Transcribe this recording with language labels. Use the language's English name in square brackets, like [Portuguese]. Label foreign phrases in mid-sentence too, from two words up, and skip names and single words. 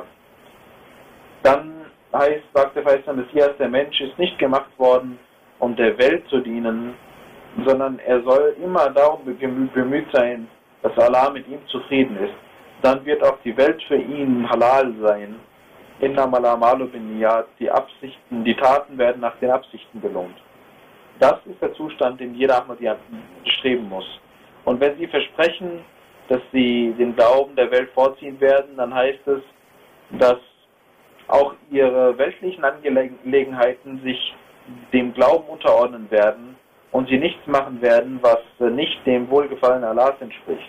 [German] Dann sagt der verheißene Messias, der Mensch ist nicht gemacht worden, um der Welt zu dienen, sondern er soll immer darum bemüht sein, dass Allah mit ihm zufrieden ist. Dann wird auch die Welt für ihn halal sein. [Arabic] إنما الأعمال بالنيات, [German] die Absichten, die Taten werden nach den Absichten belohnt. Das ist der Zustand, den jeder Ahmadiyya streben muss. Und wenn sie versprechen, dass sie den Glauben der Welt vorziehen werden, dann heißt es, dass auch ihre weltlichen Angelegenheiten sich dem Glauben unterordnen werden und sie nichts machen werden, was nicht dem Wohlgefallen Allahs entspricht.